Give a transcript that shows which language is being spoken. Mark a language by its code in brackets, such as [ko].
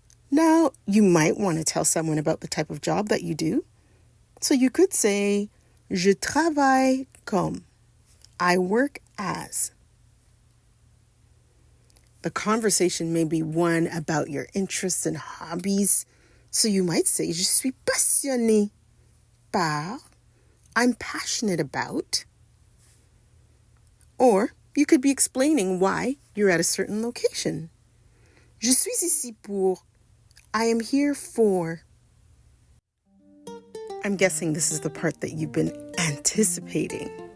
[en] Now, you might want to tell someone about the type of job that you do. So you could say, [fr] Je travaille comme. [en] I work as. The conversation may be one about your interests and hobbies. So you might say, [fr] Je suis passionné par. [en] I'm passionate about. Or you could be explaining why you're at a certain location. [fr] Je suis ici pour. [en] I am here for. I'm guessing this is the part that you've been anticipating.